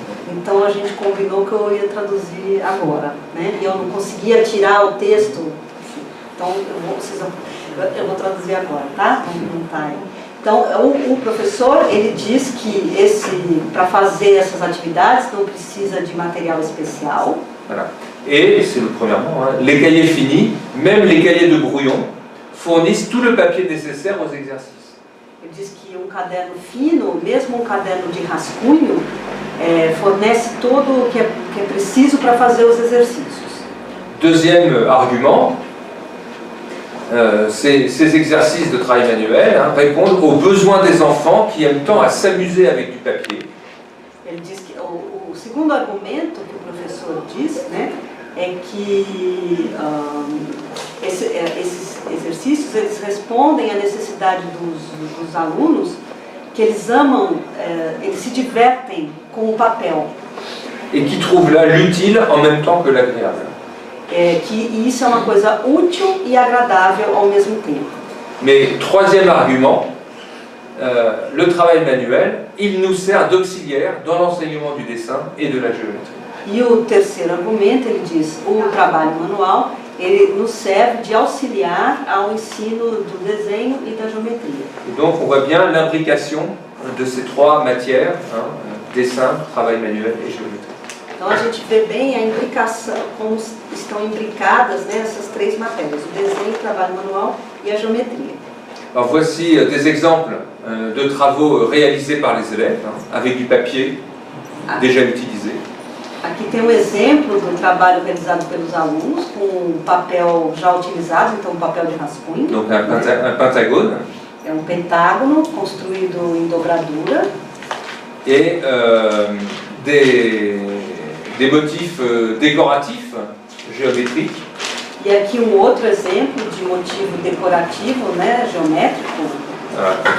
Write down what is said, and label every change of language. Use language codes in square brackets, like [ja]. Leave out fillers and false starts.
[pt] Então a gente combinou que eu ia traduzir agora, né? E eu não conseguia tirar o texto, então eu vou traduzir agora, tá? Não tá aí. Então o professor, ele diz que para fazer essas atividades não precisa de material especial. [fr] Voilà. Et c'est le premièrement, hein, les cahiers finis, même les cahiers de brouillon, fournissent tout le papier nécessaire aux exercices. [pt] Ele diz que um caderno fino, mesmo um caderno de rascunho, fornece tudo o que é preciso para fazer os exercícios. [fr] Deuxième argument, ces exercices de travail manuel répondent aux besoins des enfants qui aiment tant à s'amuser avec du papier. [pt] Ele diz que o segundo argumento que o professor diz, né, é que esses exercícios eles respondem à necessidade dos alunos, que eles amam, eles se divertem com o papel. [fr] Et qui trouvent là l'utile en même temps que l'agréable. [pt] que isso é uma coisa útil e agradável ao mesmo tempo. [fr] Mais troisième argument, le travail manuel, il nous sert d'auxiliaire dans l'enseignement du dessin et de la géométrie. [pt] E o terceiro argumento, ele diz, o trabalho manual, ele nos serve de auxiliar ao ensino do desenho e da geometria. [fr] Et donc on voit bien l'imbrication de ces trois matières, dessin, travail manuel et géométrie. [pt] Então a gente vê bem a imbricação, como estão imbricadas, né, essas três matérias, o desenho, o trabalho manual e a geometria. [fr] Alors voici des exemples de travaux réalisés par les élèves, avec du papier déjà utilisé. [pt] Aqui tem um exemplo do trabalho realizado pelos alunos com papel já utilizado, então papel de rascunho. [fr] Donc un pentagone. [pt] É um pentágono construído em dobradura. [fr] Et des motifs décoratifs, géométriques. [pt] E aqui um outro exemplo de motivo decorativo, né, geométrico.